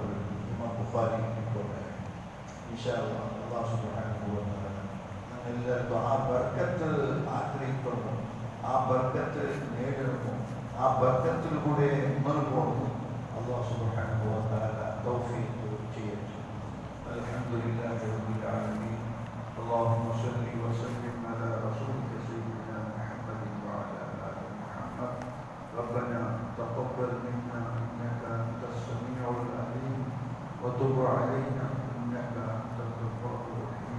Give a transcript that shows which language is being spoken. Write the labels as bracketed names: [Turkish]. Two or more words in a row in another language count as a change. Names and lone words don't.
[Malayalam] ഇമാം ബുഖാരി [Arabic] إن شاء الله الله سبحانه وتعالى [Malayalam] എല്ലാവർക്കും ആ ബർക്കത്ത് ആഗ്രഹിക്കുന്നു, ആ ബർക്കത്ത് നേടുന്നു, ആ ബർക്കത്തിൽ കൂടെ മുൻപോകുന്നു. [Arabic] الله سبحانه وتعالى [Malayalam] തൗഫീഖ് ചെയ്യട്ടെ. [Arabic] الحمد لله رب العالمين. اللهم صل وسلم على رسولك سيدنا محمد وعلى آل محمد. ربنا تقبل منا إنك أنت السميع العليم وتب علينا إنك أنت الغفور الرحيم.